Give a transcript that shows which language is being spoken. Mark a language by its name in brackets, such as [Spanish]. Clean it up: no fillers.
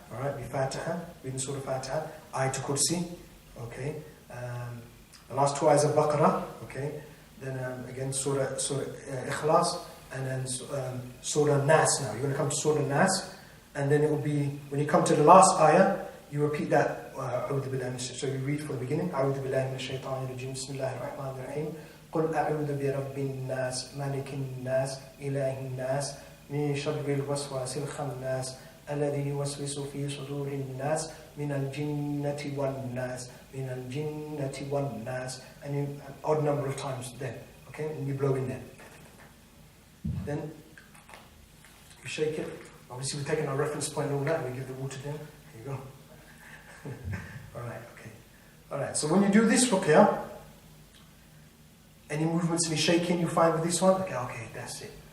[English] All right, be Fatiha, reading Surah Fatiha, Ayatul Kursi. Okay, the last two ayahs of Baqarah. Okay, then again Surah Ikhlas. And then Surah Nas now. You're going to come to Surah Nas, and then it will be, when you come to the last ayah, you repeat that. So you read from the beginning. [Arabic] أعوذ بالله من الشيطان الرجيم بسم الله الرحمن الرحيم قل أعوذ برب الناس ملك الناس إله الناس من شر الوسواس الخناس الذي يوسوس في صدور الناس من الجنة والناس من الجنة والناس. [English] And an odd number of times then. Okay, and you blow in there. Then you shake it. Obviously we're taking our reference point and all that, and we give the water down. Here you go. Alright, okay. Alright, so when you do this ruqya, any movements, any shaking you find with this one, okay, that's it.